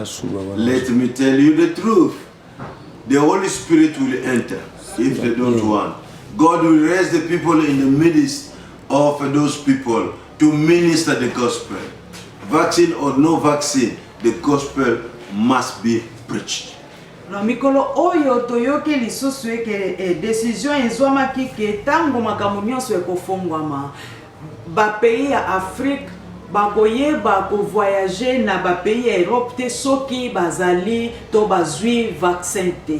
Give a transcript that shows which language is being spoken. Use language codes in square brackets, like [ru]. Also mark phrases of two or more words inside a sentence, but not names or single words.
[en] Let me tell you the truth. The Holy Spirit will enter if they don't want. God will raise the people in the midst of those people to minister the gospel. Vaccine or no vaccine, the gospel must be preached. [ln] Na mikolo oyo toyoke lisusu eke décision ezwamaki ke tango makambo nyonso ekofongwama ba pays ya Afrique bakoyeba ko voyager na ba pays ya Europe te soki bazali to bazwi vaccin te.